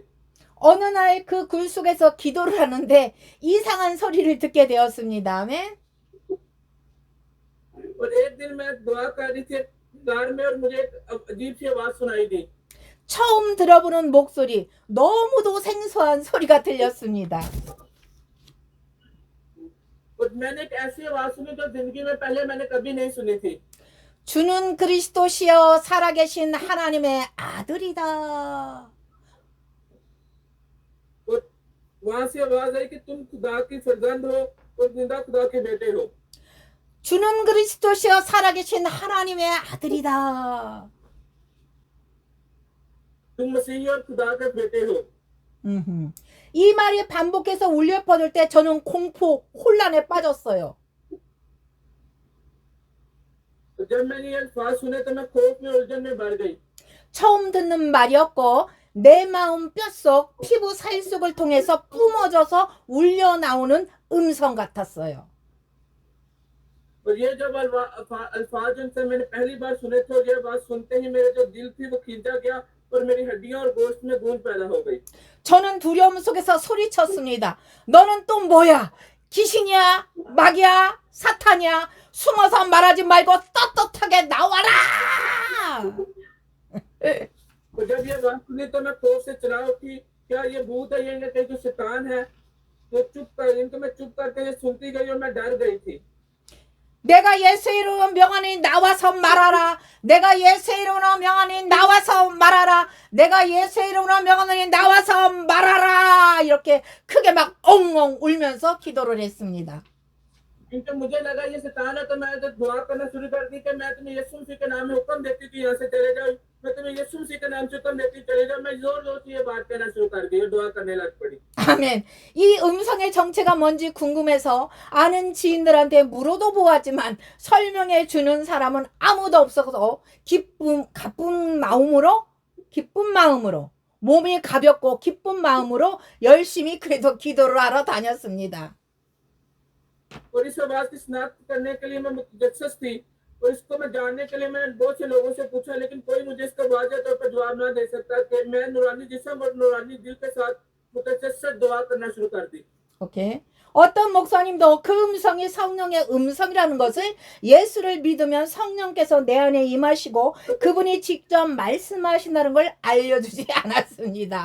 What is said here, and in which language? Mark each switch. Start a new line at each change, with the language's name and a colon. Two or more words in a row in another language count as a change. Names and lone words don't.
Korean: 어느 날 그 굴 속에서 기도를 하는데 이상한 소리를 듣게 되었습니다. 아멘.
Hindi: और एक दिन मैं दुआ कर रही थी कार में और मुझे एक अजीब सी आवाज सुनाई दी।
Korean: 처음 들어보는 목소리, 너무도 생소한 소리가 들렸습니다.
Hindi: और मैंने एक ऐसी आवाज सुनी जो जिंदगी में पहले मैंने कभी नहीं सुनी थी।
Korean: 주는 그리스도시여 살아계신 하나님의 아들이다.
Hindi: और वहां से आवाज आई कि तुम खुदा की फर्जंद हो और जिंदा खुदा के बेटे हो।
Korean: 주는 그리스도시여 살아계신 하나님의 아들이다.
Hindi: तुम मसीही और खुदा के बेटे हो।
Korean: 이 말이 반복해서 울려 퍼질 때 저는 공포, 혼란에 빠졌어요.
Hindi: जब मैंने ये अल्फाज सुने तो मैं खौफ में उलझन में बढ़ गई।
Korean: 처음 듣는 말이었고 내 마음 뼛속 피부 살속을 통해서 뿜어져서 울려 나오는 음성 같았어요.
Hindi: और ये जब अल्फाज जिनसे मैंने पहली बार सुने थे और ये बात सुनते ही मेरे जो दिल थी वो खींचा गया और मेरी हड्डियां और गोश्त में गूंज पैदा हो गई।
Korean: 저는 두려움 속에서 소리쳤습니다. 너는 또 뭐야? 귀신이야? 마귀야? 사탄이야? 숨어서 말하지 말고 떳떳하게 나와라!
Hindi: और जब ये बात सुनी तो मैं खौफ से चिल्ला उठी, क्या ये भूत है, ये कहीं जो शैतान है। तो इनको मैं चुप करके ये सुनती गई और मैं डर गई थी।
Korean: 내가 예수의 이름으로 명하니 나와서 말하라. 내가 예수의 이름으로 명하니 나와서 말하라. 내가 예수의 이름으로 명하니 나와서 말하라. 이렇게 크게 막 엉엉 울면서 기도를 했습니다.
Hindi: क्योंकि मुझे लगा ये शैतान है तो मैं जब दुआ करना शुरू कर दी कि मैं तुम्हें यीशु मसीह के नाम में हुक्म देती हूँ यहाँ से चले जाओ, मैं तुम्हें यीशु मसीह के नाम से हुक्म देती हूँ चले जाओ। मैं जोर जोर से ये बात कहना शुरू कर दी और दुआ करने लग पड़ी।
Korean: 아멘. 이 음성의 정체가 뭔지 궁금해서 아는 지인들한테 물어도 보았지만 설명해 주는 사람은 아무도 없어서 기쁜 마음으로 몸이 가볍고 기쁜 마음으로 열심히 그래도 기도를 하러 다녔습니다.
Hindi: और इस आवाज की शिनाख्त करने के लिए मैं मुतजस्सिस थी और इसको मैं जानने के लिए मैंने बहुत से लोगों से पूछा, लेकिन कोई मुझे इसका वाज़ेह तौर पर जवाब ना दे सकता कि मैं नूरानी जिस्म और नूरानी दिल के साथ मुतजस्सिस दुआ करना शुरू कर दी।
Korean: 오케이. 어떤 목사님도 그 음성이 성령의 음성이라는 것을 예수를 믿으면 성령께서 내 안에 임하시고 그분이 직접 말씀하신다는 걸 알려주지 않았습니다.